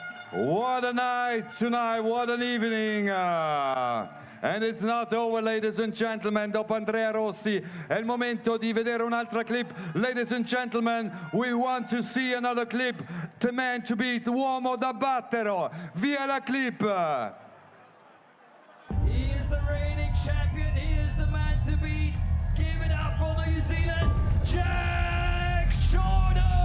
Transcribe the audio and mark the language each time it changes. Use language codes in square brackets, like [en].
[en] What a night tonight, what an evening. And it's not over, ladies and gentlemen. [it] Dopo Andrea Rossi è il momento di vedere un'altra clip. [en] Ladies and gentlemen, we want to see another clip. The man to beat, [it] l'uomo da battere. Via la clip. [en] He is the reigning champion. He is the man to beat. Give it up for New Zealand's Jack Jordan.